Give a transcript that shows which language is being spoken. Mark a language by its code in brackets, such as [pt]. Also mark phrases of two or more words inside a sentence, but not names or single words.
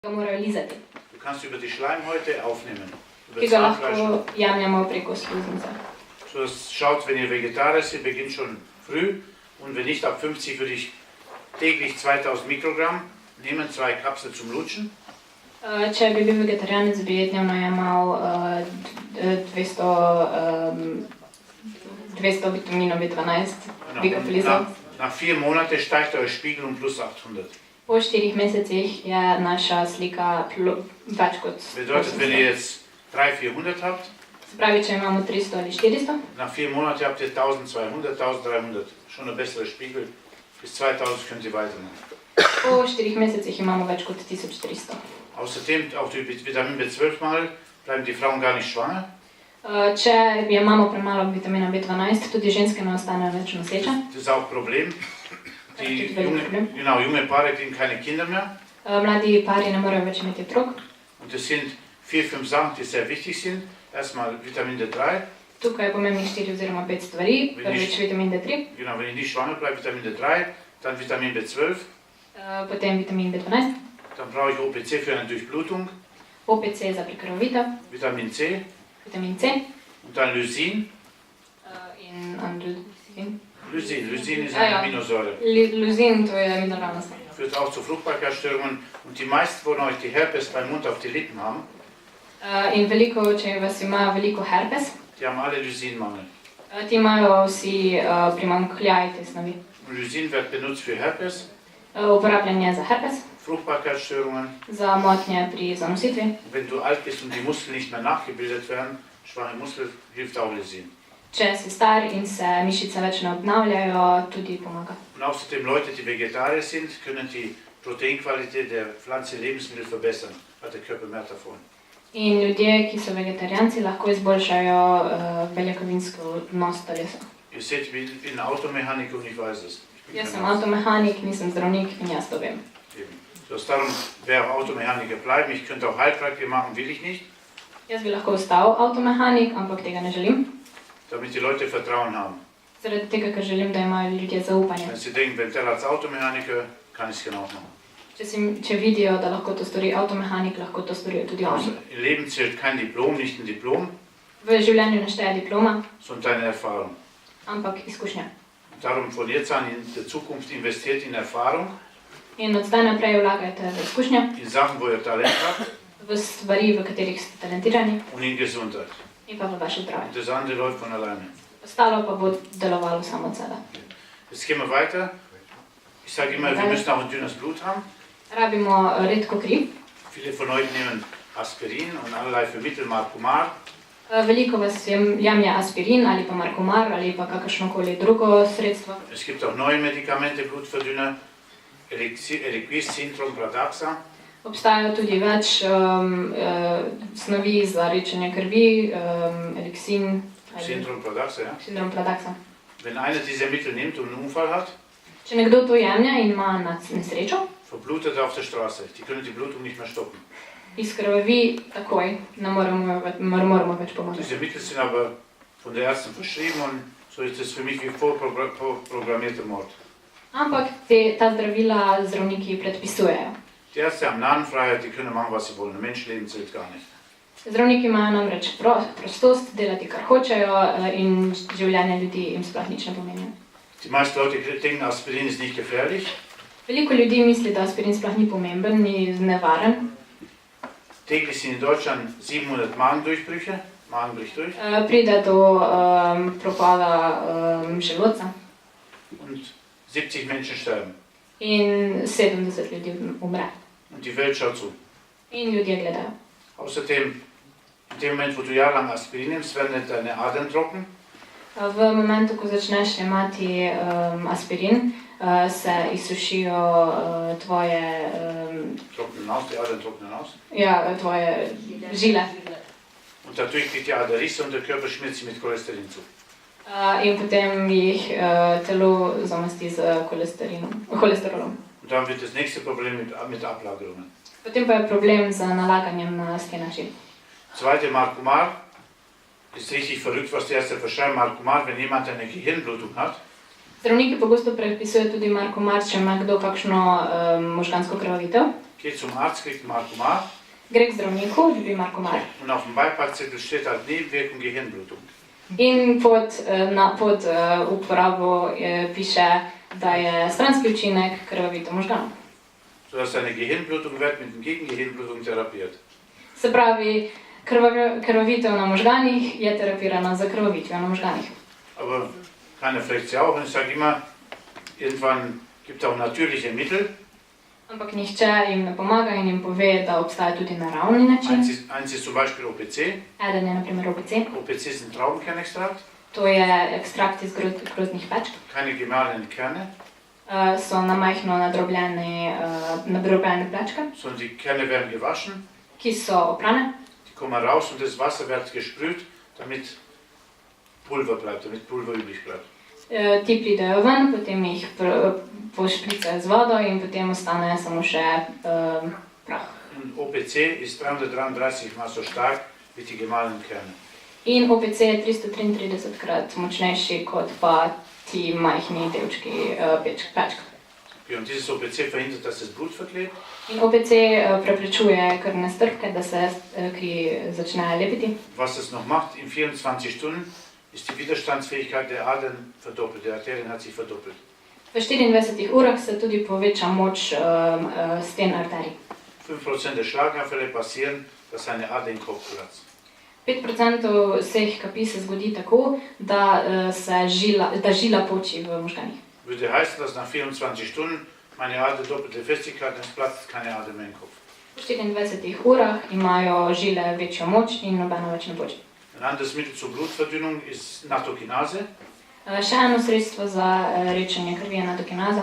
[sl] morajo lizati. [de] Du kannst über die Schleimhäute aufnehmen. Über [sl] Ki ga [de] Zahnfleisch. [sl] lahko jemljemo preko sluznice. [de] So, das schaut, wenn ihr Vegetarier seid, beginnt schon früh. Und wenn nicht, ab 50 würde ich täglich 2000 Mikrogramm nehmen, 2 Kapseln zum Lutschen. [sl] Če bi bil vegetarijanec, bi dnevno jemal 200 vitaminov B12, bikofilizov. [de] Nach 4 Monaten steigt euer Spiegel um plus 800. [sl] Po 4 mesecih je naša slika več kot [de] Bedeutet, wenn ihr jetzt 300-400 habt, [sl] Se pravi, če imamo 300 ali 400, [de] nach 4 Monaten habt ihr 1200, 1300. Schon ein besserer Spiegel. Bis 2000 könnt ihr weitermachen. [sl] po 4 mesecih imamo več kot 1300. [de] Außerdem, auch die Vitamin B12-Mangel, bleiben die Frauen gar nicht schwanger. [sl] Če imamo premalo vitamina B12, tudi ženske ne ostanejo več noseče. [de] Das ist auch ein Problem. Die junge Paare kriegen keine Kinder mehr. [sl] Mladi pari ne morejo več imeti otrok. [de] Und das sind 4-5 Sachen, die sehr wichtig sind. Erstmal Vitamin D3. [sl] Tukaj je pomembnih 4 oziroma 5 stvari. Prvič vitamin D3, [de] Genau, wenn ich nicht schwanger bleibe, Vitamin D3, dann Vitamin B12, [sl] potem vitamin B12, [de] dann brauche ich OPC für eine Durchblutung, [sl] OPC za prekrvavitev, [de] Vitamin C [sl] vitamin C [de] und dann Lysin. [sl] in androgen. [de] Lysin ist Ah, eine ja. Aminosäure. [sl] Luzin, to je mineralna snov. [de] Führt auch zu Fruchtbarkeitsstörungen. Und die meisten von euch, die Herpes beim Mund auf die Lippen haben, [sl] In veliko, če vas ima veliko herpes, [de] die haben alle Lysinmangel. [sl] ti imajo vsi primanjkljaj te snovi. [de] Und Lysin wird benutzt für Herpes, [sl] Uporabljen je za herpes, [de] Fruchtbarkeitsstörungen. [sl] za motnje pri zanositvi. [de] Und wenn du alt bist und die Muskeln nicht mehr nachgebildet werden, schwache Muskel, hilft auch Lysin. [sl] Če si star in se mišice več ne obnavljajo, tudi pomaga. [de] Und außerdem Leute, die Vegetarier sind, können die Proteinqualität der Pflanze Lebensmittel verbessern. Hat der Körper mehr davon. [sl] In ljudje, ki so vegetarijanci, lahko izboljšajo beljakovinski odnos telesa. [de] Ihr seht, ich bin Automechaniker und ich weiß es. Ich bin [sl] Jaz [de] kein [sl] sem [de] Arzt. [sl] avtomehanik, nisem zdravnik in jaz to vem. [de] Eben. Das darum wäre auch Automechaniker bleiben. Ich könnte auch Heilpraktiker machen, will ich nicht, [sl] Jaz bi lahko ostal avtomehanik, ampak tega ne želim. [de] damit die Leute Vertrauen haben. [sl] Zaradi tega, ker želim, da imajo ljudje zaupanje. [de] Wenn sie denken, wenn der als Automechaniker, kann ich es genau machen. [sl] Če vidijo, da lahko to stori avtomehanik, lahko to storijo tudi [de] Also, [sl] oni. [de] Im Leben zählt kein Diplom, nicht ein Diplom, [sl] V življenju ne šteje diploma, [de] sondern deine Erfahrung. [sl] ampak izkušnja. [de] Darum von jetzt an in der Zukunft investiert in Erfahrung, [sl] In od zdaj naprej vlagajte v izkušnje, [de] in Sachen, wo ihr Talent habt [sl] v stvari, v katerih ste talentirani [de] und in Gesundheit. [sl] in pa v vaše zdravje. [de] Und das andere läuft von alleine. [sl] Ostalo pa bo delovalo samo od sebe. [de] Jetzt gehen wir weiter. Ich sage immer, wir müssen auch ein dünnes Blut haben. [sl] Rabimo redko kri. [de] Viele von euch nehmen Aspirin und allerlei für Mittel, Marcumar. [sl] Veliko vas jemlje aspirin ali pa markomar ali pa kakršnokoli drugo sredstvo. [de] Es gibt auch neue Medikamente, Blutverdünner, Eliquis, Sintrom, Pradaxa. [sl] Obstajajo tudi več snovi za rečenje krvi, eliksin ali [de] Sintrom, Pradaxa, ja. [sl] sindrom Pradaxa. [de] Wenn einer dieser Mittel nimmt und einen Unfall hat, [sl] Če nekdo to jemlje in ima nesrečo, [de] verblutet er auf der Straße. Die können die Blutung nicht mehr stoppen. [sl] izkrvavi takoj, ne moremo več pomagati. [de] Diese Mittel sind aber von der Ärztin verschrieben und so ist es für mich wie vorprogrammierter Mord. [sl] Ampak ta zdravila zdravniki predpisujejo. [de] Die Ärzte haben Nahenfreiheit, die können machen, was sie wollen. Ein Menschenleben zählt gar nicht. [sl] Zdravniki imajo namreč prostost delati, kar hočejo in življenje ljudi jim sploh nič ne pomeni. [de] Die meisten Leute denken, Aspirin ist nicht gefährlich. [sl] Veliko ljudi misli, da aspirin sploh ni pomemben, ni nevaren. [de] Täglich sind in Deutschland 700 Magendurchbrüche. Magen bricht durch. [sl] Pride do propada želodca [de] Und 70 Menschen sterben. [sl] in 70 ljudi umre. [de] Und die Welt schaut zu. [sl] In ljudje gledajo. [de] Außerdem, in dem Moment, wo du jahrelang Aspirin nimmst, werden deine Adern trocken. [sl] V momentu, ko začneš jemati aspirin, se izsušijo tvoje, [de] Trocknen aus, die Adern trocknen aus. [sl] tvoje žile. [de] Und dadurch kriegt die Ader Risse und der Körper schmiert sie mit Cholesterin zu. [sl] In potem jih telo zamasti z holesterolom. [de] Und dann wird das nächste Problem mit Ablagerungen. [sl] Potem pa je problem z nalaganjem na stene žil. [de] Zweite Marcumar. Ist richtig verrückt, was die Ärzte verschreiben. Marcumar, wenn jemand eine Gehirnblutung hat, [sl] Zdravniki pogosto predpisujejo tudi markomar, če ima kdo kakšno možgansko krvavitev. [de] geht zum Arzt, kriegt Markomar [sl] gre k zdravniku, dobi markomar. [de] und auf dem Beipackzettel steht halt Nebenwirkung Gehirnblutung. [sl] In pod uporabo piše, da je stranski učinek krvavitev možganov. [de] Sodass eine Gehirnblutung wird mit einer Gegengehirnblutung therapiert. [sl] Se pravi, krvavitev na možganih je terapirana za krvavitvijo na možganih. [de] Aber keiner fragt sie auch und ich sage immer, irgendwann gibt es auch natürliche Mittel. [sl] Ampak nihče jim ne pomaga in jim pove, da obstaja tudi naravni način. [de] Eins ist zum Beispiel OPC. [sl] Eden je na primer OPC. [de] OPC ist ein Traubenkernextrakt. [sl] To je ekstrakt iz grozdnih pečk. [de] Keine gemahlenen Kerne. [sl] So na majhno nadrobljene plečke, [de] Sondern die Kerne werden gewaschen. [sl] ki so oprane. [de] Die kommen raus und das Wasser wird gesprüht, damit Pulver bleibt, damit Pulver übrig bleibt. [sl] Ti pridejo ven, potem jih pošpricajo z vodo in potem ostane samo še prah. [de] Und OPC ist 333 mal so stark wie die gemahlenen Kerne. [sl] In OPC je 333 krat močnejši kot pa ti majhni delčki pečk. [de] Und dieses OPC verhindert, dass das Blut verklebt. [sl] In OPC preprečuje krvne strdke, da se kri začne lepiti. [de] Was es noch macht, in 24 Stunden ist die Widerstandsfähigkeit der Adern verdoppelt. Der Arterien hat sich verdoppelt. [sl] V 24 urah se tudi poveča moč sten arterij. [de] 5% der Schlaganfälle passieren, dass eine Ader im Kopf platzt. [sl] 5% vseh kapi se zgodi tako, da žila poči v možganih. [de] Würde heißen, dass nach 24 Stunden meine Ader doppelte Festigkeit, es platzt keine Ader mehr im Kopf. [sl] V 24 urah imajo žile večjo moč in nobena več ne poči. [de] Ein anderes Mittel zur Blutverdünnung ist Nattokinase. [sl] Še eno sredstvo za rečenje krvi je natokinaza,